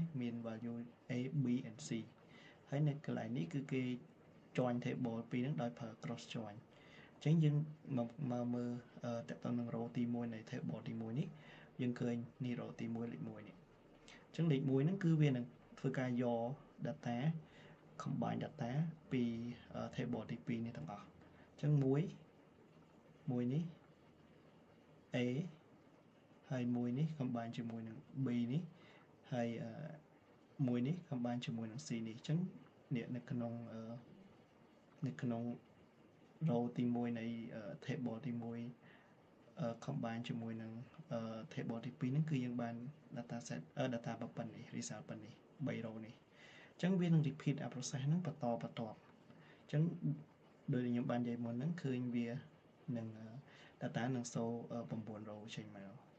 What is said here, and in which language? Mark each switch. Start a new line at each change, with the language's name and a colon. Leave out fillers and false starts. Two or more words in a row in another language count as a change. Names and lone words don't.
Khmer: មាន
English: value A B and C
Khmer: ហើយនៅកន្លែងនេះគឺគេ
English: join table
Khmer: ពីរហ្នឹងដោយប្រើ
English: cross join
Khmer: អញ្ចឹង យើងមកមើលតើតើនឹង row ទី1នៃ table ទី1នេះយើងឃើញនេះ row ទី1លេខ1នេះអញ្ចឹងលេខ1ហ្នឹងគឺវានឹងធ្វើការយក
English: data combine data
Khmer: ពី table ទី2នេះទាំងអស់អញ្ចឹង1នេះ A ហើយ1នេះ combine ជាមួយនឹង B នេះហើយ1នេះ combine ជាមួយនឹង C នេះអញ្ចឹងនៅ ក្នុង row ទី1នៃ table ទី1 combine ជាមួយនឹង table ទី2ហ្នឹងគឺយើងបាន
English: data set data
Khmer: ប៉ុណ្ណេះ result ប៉ុណ្ណេះ3 row នេះអញ្ចឹងវានឹង repeat អា process ហ្នឹងបន្តអញ្ចឹងដោយខ្ញុំបាននិយាយមុនហ្នឹងឃើញវានឹង data នឹងសូ9 row ចេញមកអ